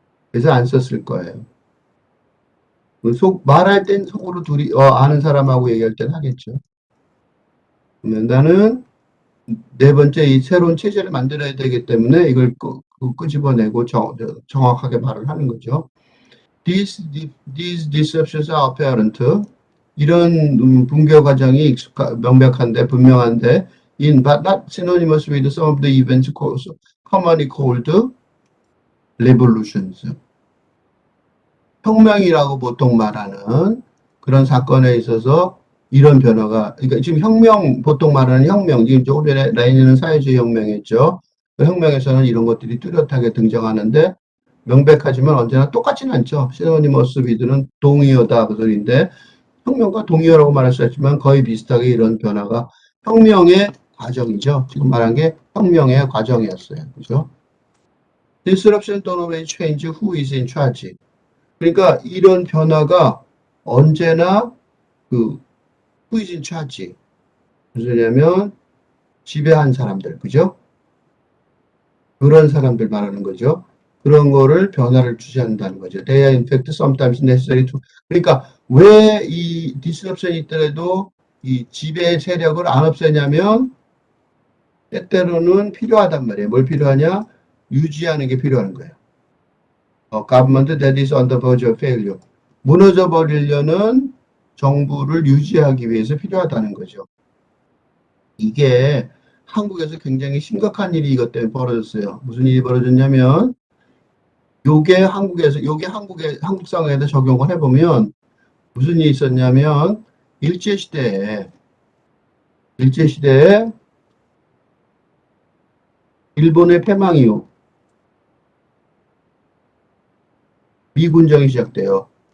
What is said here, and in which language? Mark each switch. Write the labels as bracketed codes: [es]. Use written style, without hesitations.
[ko] 그래서 안 썼을 거예요. 말할 땐 속으로 둘이, 아는 사람하고 얘기할 땐 하겠죠. 나는 네 번째 이 새로운 체제를 만들어야 되기 때문에 이걸 끄집어내고 정확하게 말을 하는 거죠. [en] These deceptions are apparent. [ko] 이런 붕괴 과정이 명백한데, 분명한데, [en] but not synonymous with some of the events commonly called revolutions. [ko] 혁명이라고 보통 말하는 그런 사건에 있어서 이런 변화가, 그러니까 지금 혁명, 보통 말하는 혁명, 지금 조금 전에 라인은 사회주의 혁명이었죠. 그 혁명에서는 이런 것들이 뚜렷하게 등장하는데 명백하지만 언제나 똑같지는 않죠. 시노니머스 비드는 동의어다 그 소리인데 혁명과 동의어라고 말할 수 있지만 거의 비슷하게 이런 변화가 혁명의 과정이죠. 지금 말한 게 혁명의 과정이었어요. 그죠? [en] Disruption don't always change who is in charge. [ko] 그러니까 이런 변화가 언제나 그 [en] who is in charge. [ko] 무슨 소리냐면 지배한 사람들, 그죠? 그런 사람들 말하는 거죠. 그런 거를 변화를 주시한다는 거죠. [en] They are in fact sometimes necessary to. [ko] 그러니까 왜 이 disruption이 있더라도 이 지배 세력을 안 없애냐면 때때로는 필요하단 말이에요. 뭘 필요하냐? 유지하는 게 필요한 거예요. [en] Government that is on the verge of failure. [ko] 무너져 버리려는 정부를 유지하기 위해서 필요하다는 거죠. 이게 한국에서 굉장히 심각한 일이 이것 때문에 벌어졌어요. 무슨 일이 벌어졌냐면 요게 한국에서 요게 한국 상황에다 적용을 해보면 무슨 일이 있었냐면 일제시대에 일본의 패망 이후 미군정이 시작돼요.